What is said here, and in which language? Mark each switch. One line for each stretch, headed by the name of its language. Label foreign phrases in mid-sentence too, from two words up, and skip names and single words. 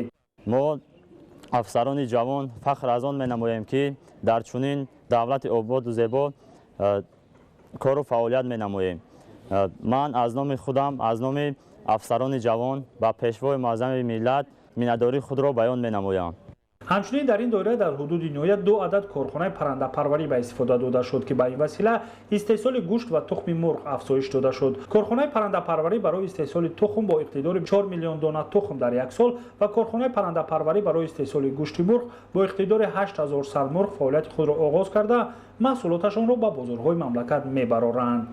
Tajik: мо афсарони ҷавон фахр аз он менамоем, ки дар чунин давлати ободу зебо кору фаъолият менамоем. ман аз номи худам, аз номи афсарони ҷавон ба пешвои муаззами миллат миннатдории худро баён менамоям.
Persian: همچنین در این دوره در حدود نهایت 2 عدد کارخانه پرنده پروری به استفاده داده شد که به این وسیله استحصال گوشت و تخم مرغ افزایش داده شد. کارخانه پرنده پروری برای استحصال تخم با اقتدار 4 میلیون دانه تخم در یک سال و کارخانه پرنده پروری برای استحصال گوشت مرغ با اقتدار 8000 سر مرغ فعالیت خود را آغاز کرده محصولاتشان را به بازارهای مملکت میبرارند.